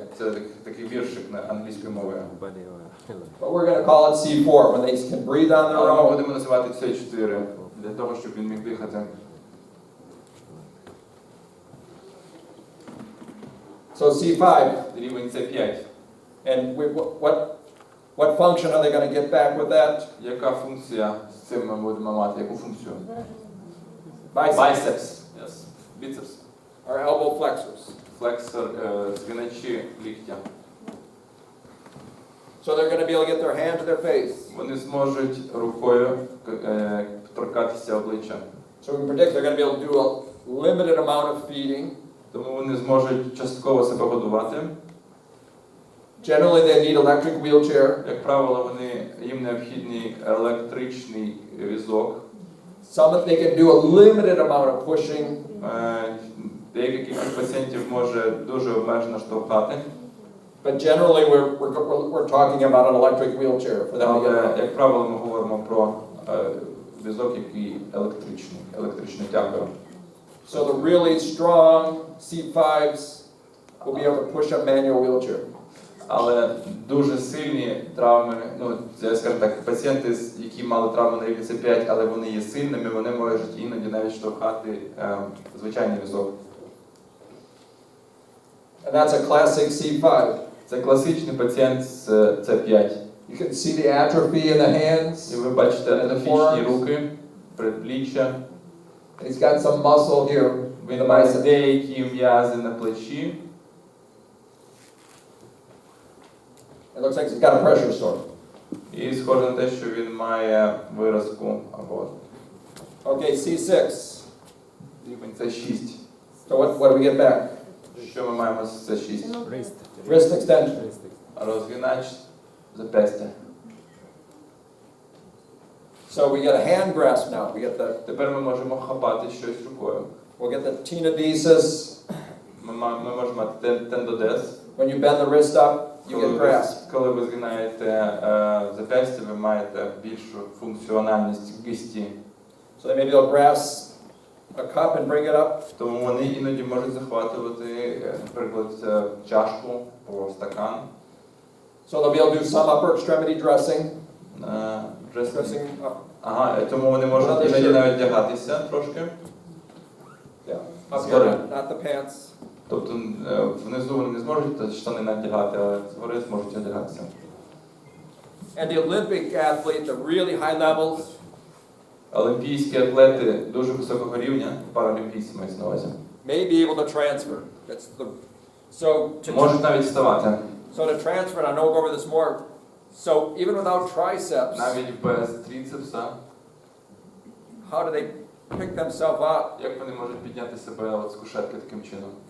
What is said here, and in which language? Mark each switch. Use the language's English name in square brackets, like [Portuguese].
[Ukrainian] Це такий віршик на англійською мовою. [English] But we're going to call it C4 when they can breathe on their [Ukrainian] Але ми [English] own. [Ukrainian] будемо називати С4 для того, щоб він міг дихати. [English] So C5, [Ukrainian] Рівень С5. [English] and what function are they going to get back with that? [Ukrainian] Яка функція з цим ми будемо мати? Яку функцію? [English] Biceps, Biceps. Yes. Biceps. or elbow flexors. [Ukrainian] Флексор, згиначі ліктя. [English] So they're going to be able to get their hand to their face. [Ukrainian] Вони зможуть рукою торкатися обличчя. [English] So we can predict they're going to be able to do a limited amount of feeding. [Ukrainian] Тому вони зможуть частково себе годувати. [English] Generally, they need electric wheelchair. [Ukrainian] Як правило, їм необхідний електричний візок. [English] Some that they can do a limited amount of pushing. [Ukrainian] Деякі кількість пацієнтів може дуже обмежено штовхати. [English] But generally, we're talking about an electric wheelchair for them to get around. [Ukrainian] як правило, ми говоримо про візок, який електрично тягає. [English] So the really strong C5s will be able to push a manual wheelchair. [Ukrainian] Але дуже сильні травми, скажімо так, пацієнти, які мали травми на рівні С5, але вони є сильними, вони можуть іноді навіть штовхати звичайний візок. [English] And that's a classic C5. [Ukrainian] Це класичний пацієнт з С5. [English] You can see the atrophy in the hands. [Ukrainian] І ви бачите атрофічні руки, предпліччя. [English] And he's got some muscle here in [Ukrainian] Він [English] the [Ukrainian] має [English] bicep. [Ukrainian] деякі м'язи на плечі. [English] It looks like he's got a pressure sore. [Ukrainian] І схоже на те, що він має виразку або [English] Okay, C6. [Ukrainian] рівень С6. [English] So what do we get back? [Ukrainian] Що ми маємо з С6? [English] Wrist. Wrist extension. [Ukrainian] Розгинач зап'ястя. [English] So we get a hand grasp now. We get the [Ukrainian] Тепер ми можемо хапати щось рукою. [English] we'll get the tenodesis. [Ukrainian] Ми можемо мати тендодез. [English] When you bend the wrist up, you get grasp. [Ukrainian] Коли ви згинаєте зап'ястя, ви маєте більшу функціональність кисті. [English] So they maybe they'll grasp a cup and bring it up. [Ukrainian] Тому вони іноді можуть захватувати, наприклад, чашку або стакан. [English] So they'll be able to do some upper extremity dressing. Dressing. Up. [Ukrainian] Ага, тому вони можуть іноді навіть вдягатися трошки. [English] Yeah. Up Zgody. here, not the pants. [Ukrainian] Тобто внизу вони не зможуть штани надягати, але згори зможуть одягатися. [English] And the Olympic athlete, the really high levels, [Ukrainian] Олімпійські атлети дуже високого рівня, паралімпійці мають на увазі, [English] may be able to transfer. That's the so to [Ukrainian] можуть навіть вставати. [English] so to transfer, and I know we'll go over this more. So even without triceps, [Ukrainian] Навіть без трицепса, [English] how do they pick themselves up? [Ukrainian] як вони можуть підняти себе от з кушетки таким чином?